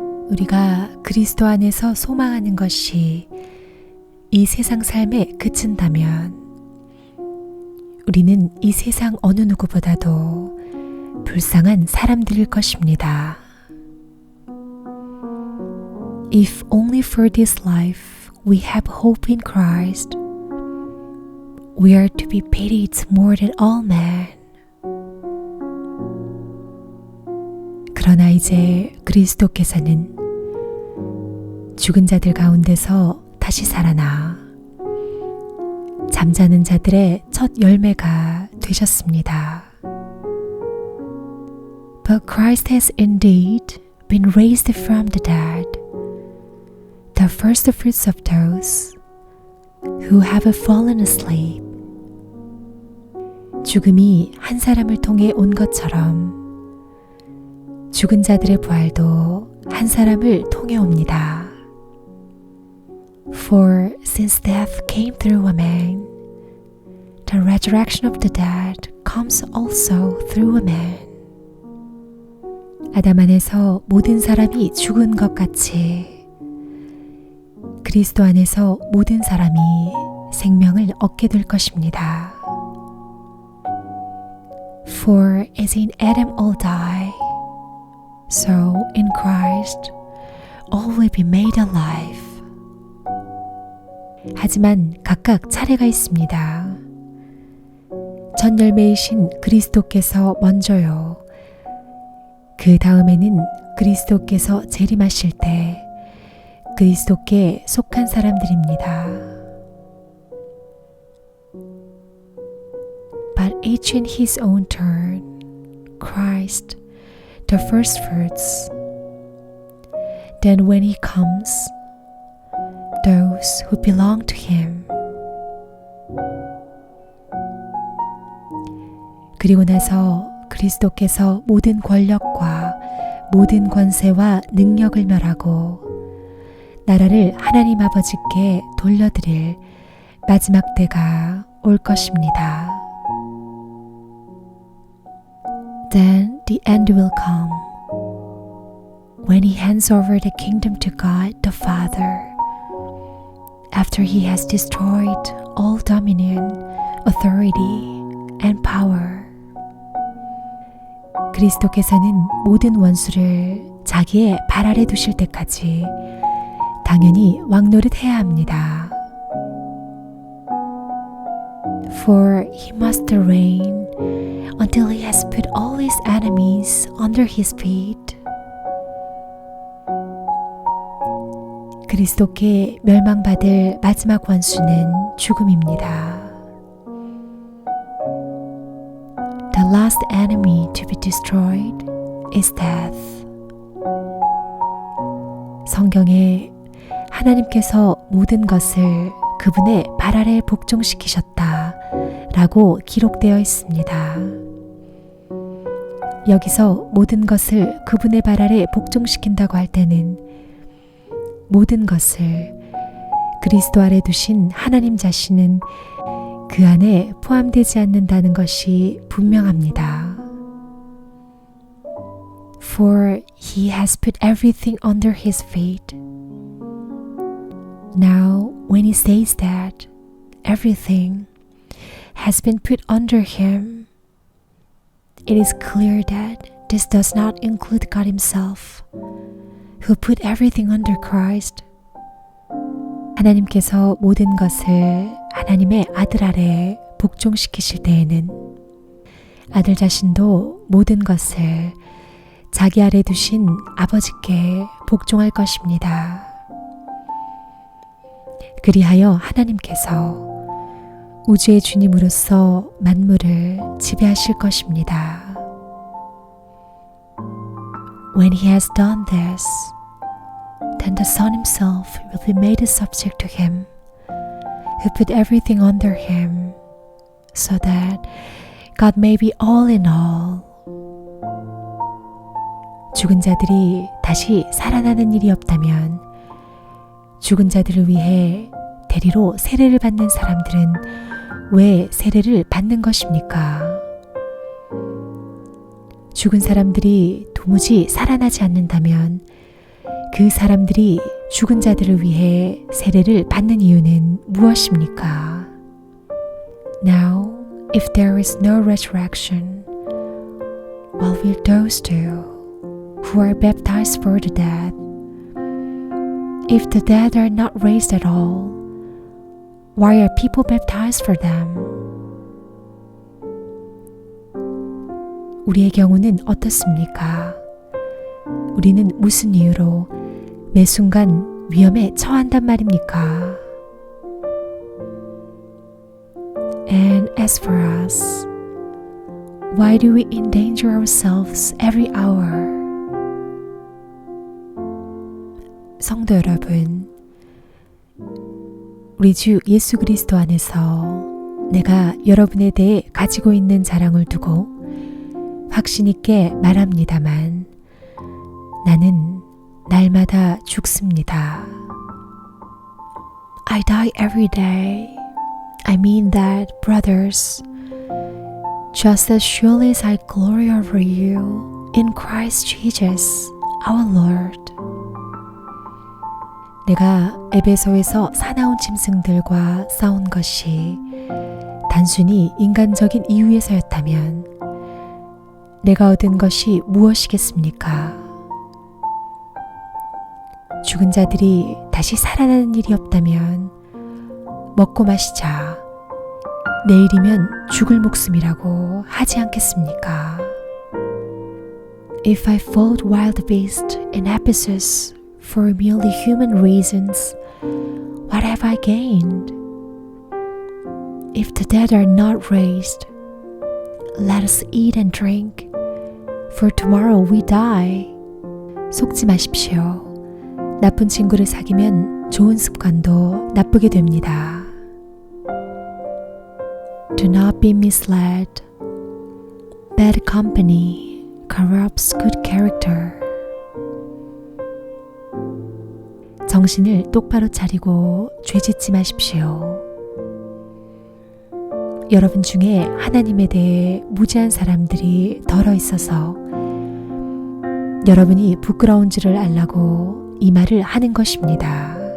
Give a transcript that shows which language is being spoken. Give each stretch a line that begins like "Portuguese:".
Korean: 우리가 그리스도 안에서 소망하는 것이 이 세상 삶에 그친다면 우리는 이 세상 어느 누구보다도 불쌍한 사람들일 것입니다.
English: If only for this life we have hope in Christ, we are to be pitied more than all men.
Korean: 그러나 이제 그리스도께서는 죽은 자들 가운데서 다시 살아나 잠자는 자들의 첫 열매가 되셨습니다.
English: But Christ has indeed been raised from the dead, the first fruits of those who have fallen asleep.
Korean: 죽음이 한 사람을 통해 온 것처럼 죽은 자들의 부활도 한 사람을 통해 옵니다.
English: For since death came through a man, the resurrection of the dead comes also through a man.
Korean: 아담 안에서 모든 사람이 죽은 것 같이 그리스도 안에서 모든 사람이 생명을 얻게 될 것입니다.
English: For as in Adam all die, so in Christ all will be made alive.
Korean: 하지만 각각 차례가 있습니다. 첫 열매이신 그리스도께서 먼저요. 그 다음에는 그리스도께서 재림하실 때 그리스도께 속한 사람들입니다.
English: But each in his own turn, Christ, the first fruits. Then when he comes, those who belong to him.
Korean: 그리고 나서 그리스도께서 모든 권력과 모든 권세와 능력을 멸하고 나라를 하나님 아버지께 돌려드릴 마지막 때가 올 것입니다.
English: Then the end will come when he hands over the kingdom to God the Father after he has destroyed all dominion, authority, and power.
Korean: 그리스도께서는 모든 원수를 자기의 발 아래 두실 때까지 당연히 왕노릇해야 합니다.
English: For he must reign until he has put all his enemies under his feet.
Korean: 그리스도께 멸망받을 마지막 원수는 죽음입니다.
English: The last enemy to be destroyed is death.
Korean: 성경에 하나님께서 모든 것을 그분의 발 아래 복종시키셨다 라고 기록되어 있습니다. 여기서 모든 것을 그분의 발 아래 복종시킨다고 할 때는 모든 것을 그리스도 아래 두신 하나님 자신은 그 안에 포함되지 않는다는 것이 분명합니다.
English: For he has put everything under his feet. Now, when he says that everything has been put under him, it is clear that this does not include God himself, who put everything under Christ.
Korean: 하나님께서 모든 것을 하나님의 아들 아래 복종시키실 때에는 아들 자신도 모든 것을 자기 아래 두신 아버지께 복종할 것입니다. 그리하여 하나님께서 우주의 주님으로서 만물을 지배하실 것입니다.
English: When he has done this, then the Son himself will be made a subject to him, who put everything under him, so that God may be all in all.
Korean: 죽은 자들이 다시 살아나는 일이 없다면 죽은 자들을 위해 대리로 세례를 받는 사람들은 왜 세례를 받는 것입니까? 죽은 사람들이 도무지 살아나지 않는다면 그 사람들이 죽은 자들을 위해 세례를 받는 이유는 무엇입니까?
English: Now, if there is no resurrection, what will those do who are baptized for the dead? If the dead are not raised at all, why are people baptized for them?
Korean: 우리의 경우는 어떻습니까? 우리는 무슨 이유로 매 순간 위험에 처한단 말입니까?
English: And as for us, why do we endanger ourselves every hour?
Korean: 성도 여러분, 우리 주 예수 그리스도 안에서 내가 여러분에 대해 가지고 있는 자랑을 두고 확신 있게 말합니다만 나는 날마다 죽습니다.
English: I die every day, I mean that, brothers, just as surely as I glory over you in Christ Jesus, our Lord.
Korean: 내가 에베소에서 사나운 짐승들과 싸운 것이 단순히 인간적인 이유에서였다면 내가 얻은 것이 무엇이겠습니까? 죽은 자들이 다시 살아나는 일이 없다면 먹고 마시자, 내일이면 죽을 목숨이라고 하지 않겠습니까?
English: If I fought wild beasts in Ephesus for merely human reasons, what have I gained? If the dead are not raised, let us eat and drink, for tomorrow we die.
Korean: 속지 마십시오. 나쁜 친구를 사귀면 좋은 습관도 나쁘게 됩니다.
English: Do not be misled. Bad company corrupts good character.
Korean: 정신을 똑바로 차리고 죄짓지 마십시오. 여러분 중에 하나님에 대해 무지한 사람들이 덜어 있어서 여러분이 부끄러운 줄을 알라고 이 말을 하는 것입니다.